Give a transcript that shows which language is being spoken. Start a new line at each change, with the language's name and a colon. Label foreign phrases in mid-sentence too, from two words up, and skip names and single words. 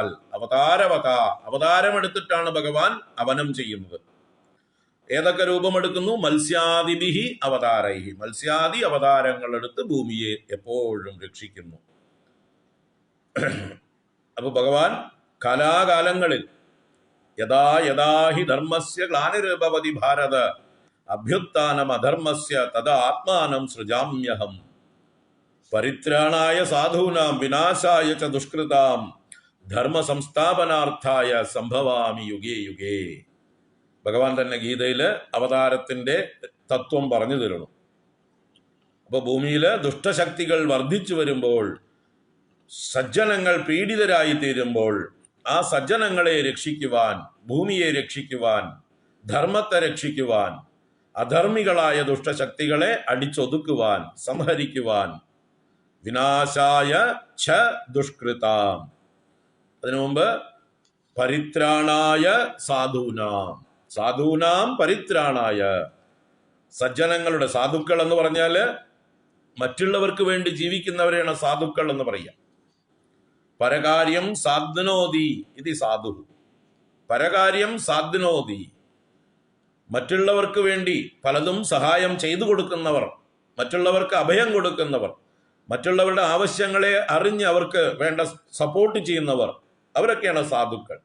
Malayalam: അവതാരവത, അവതാരമെടുത്തിട്ടാണ് ഭഗവാൻ അവനം ചെയ്യുന്നത്. ഏതൊക്കെ രൂപമെടുക്കുന്നു?
Sanskrit: മത്സ്യാദിഭിഹി അവതാരൈഹി,
Malayalam: മത്സ്യാദി അവതാരങ്ങൾ എടുത്ത് ഭൂമിയെ എപ്പോഴും രക്ഷിക്കുന്നു. അപ്പൊ ഭഗവാൻ കാലാകാലങ്ങളിൽ
Sanskrit: യഥാ യഥാഹി ധർമ്മസ്യ ഗ്ലാനിർഭവതി ഭാരത അഭ്യുത്ഥാനം അധർമ്മസ്യ തദാ ആത്മാനം സൃജാമ്യഹം പരിത്രാണായ സാധൂനാം വിനാശായ ച ദുഷ്കൃതാം ധർമ്മ സംസ്ഥാപനാർത്ഥായ സംഭവാമി യുഗേ യുഗേ.
Malayalam: ഭഗവാൻ തന്നെ ഗീതയില് അവതാരത്തിന്റെ തത്വം പറഞ്ഞു തരുന്നു. അപ്പൊ ഭൂമിയില് ദുഷ്ടശക്തികൾ വർദ്ധിച്ചു വരുമ്പോൾ, സജ്ജനങ്ങൾ പീഡിതരായി തീരുമ്പോൾ, ആ സജ്ജനങ്ങളെ രക്ഷിക്കുവാൻ, ഭൂമിയെ രക്ഷിക്കുവാൻ, ധർമ്മത്തെ രക്ഷിക്കുവാൻ, അധർമ്മികളായ ദുഷ്ടശക്തികളെ അടിച്ചൊതുക്കുവാൻ, സംഹരിക്കുവാൻ,
Sanskrit: വിനാശായ ഛ ദുഷ്കൃതാം,
Malayalam: അതിനു മുമ്പ്
Sanskrit: പരിത്രാണായ സാധൂനാം, സാധൂനാം പരിത്രാണായ,
Malayalam: സജ്ജനങ്ങളുടെ, സാധുക്കൾ എന്ന് പറഞ്ഞാല് മറ്റുള്ളവർക്ക് വേണ്ടി ജീവിക്കുന്നവരെയാണ് സാധുക്കൾ എന്ന് പറയുക.
Sanskrit: പരകാര്യം സാധ്നോതി ഇത് സാധു, പരകാര്യം സാധ്നോതി,
Malayalam: മറ്റുള്ളവർക്ക് വേണ്ടി പലതും സഹായം ചെയ്തു കൊടുക്കുന്നവർ, മറ്റുള്ളവർക്ക് അഭയം കൊടുക്കുന്നവർ, മറ്റുള്ളവരുടെ ആവശ്യങ്ങളെ അറിഞ്ഞ് അവർക്ക് വേണ്ട സപ്പോർട്ട് ചെയ്യുന്നവർ, അവരൊക്കെയാണ് സാധുക്കൾ.